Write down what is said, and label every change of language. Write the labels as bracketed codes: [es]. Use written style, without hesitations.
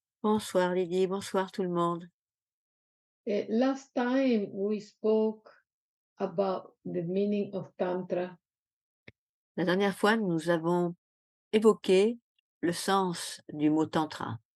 [fr] Bonsoir Lydie, bonsoir tout le monde. [en] Last time we spoke about the meaning of Tantra, [fr] La dernière fois, nous avons évoqué le sens du mot tantra